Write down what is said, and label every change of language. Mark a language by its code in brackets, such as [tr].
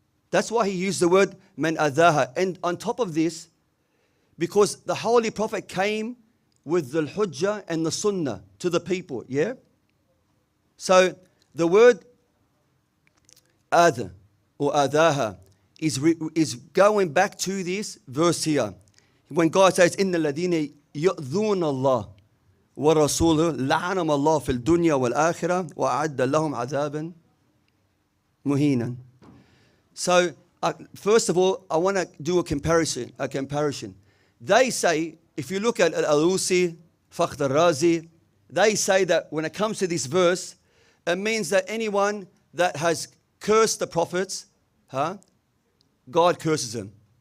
[en] That's why he used the word man adhaha. And on top of this, because the Holy Prophet came with the hujjah and the sunnah to the people, yeah? So the word adha or adhaha is going back to this verse here. When God says, [ar] إِنَّ الَّذِينَ يُؤْذُونَ اللَّهَ وَرَسُولُهُ لَعَنَهُمُ اللَّهُ فِي الدُّنْيَا وَالْآخِرَةِ وَأَعَدَّ لَهُمْ عَذَابًا مُهِينًا. [en] So first of all, I want to do a comparison. They say, if you look at Al-Alusi, Fakhr al-Razi, they say that when it comes to this verse, it means that anyone that has cursed the prophets, God curses them.